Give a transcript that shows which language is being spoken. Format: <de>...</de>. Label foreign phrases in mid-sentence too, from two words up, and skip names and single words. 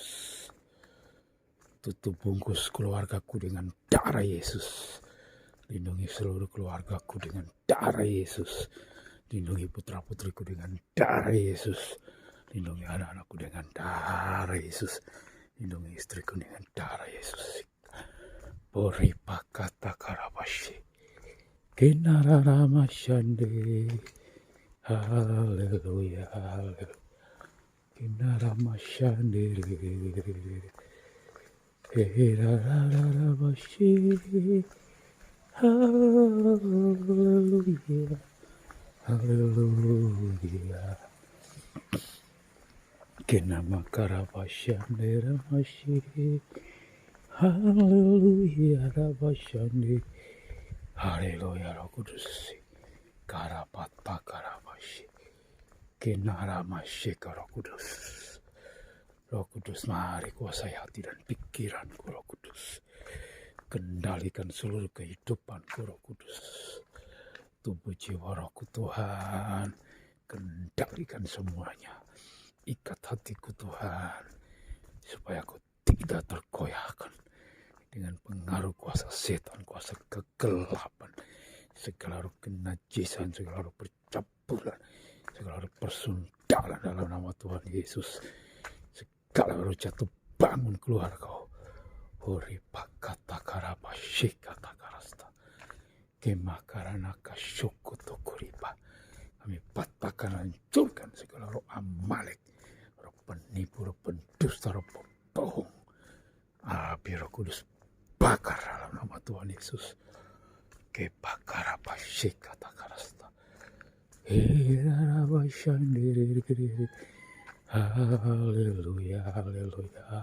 <id>Tutup bungkus keluargaku dengan darah Yesus. Lindungi seluruh keluargaku dengan darah Yesus. Lindungi putra-putriku dengan darah Yesus. Lindungi anak-anakku dengan darah Yesus. Lindungi istriku dengan darah Yesus. Poripa kata karabashi. Kinararama shande. Haleluya. Kinarama shande. Hirararabashi. Haleluya. Haleluya. Kenama karabashande ramashi. Haleluya rabashande. Haleluya Roh Kudus. Karapata karabashi. Kenaramashi Roh Kudus. Roh Kudus, mari kuasai hati dan pikiranku Roh Kudus. Kendalikan seluruh kehidupanku Roh Kudus. Tubuh jiwa rohku Tuhan, kendalikan semuanya. Ikat hatiku Tuhan, supaya aku tidak tergoyahkan dengan pengaruh kuasa setan, kuasa kegelapan, segala ruh kenajisan, segala ruh percabulan, segala ruh persundalan dalam nama Tuhan Yesus. Segala ruh jatuh bangun keluar kau. Horipa kata karabashi kata karasta. Kemakarana kasyuku tukuripa. Kami patahkan, hancurkan segala roh Amalek, roh penipu, roh pendusta, roh pembohong. Api Roh Kudus bakar dalam nama Tuhan Yesus. Kebakar apa sih kata karasta. Haleluya, haleluya.</id>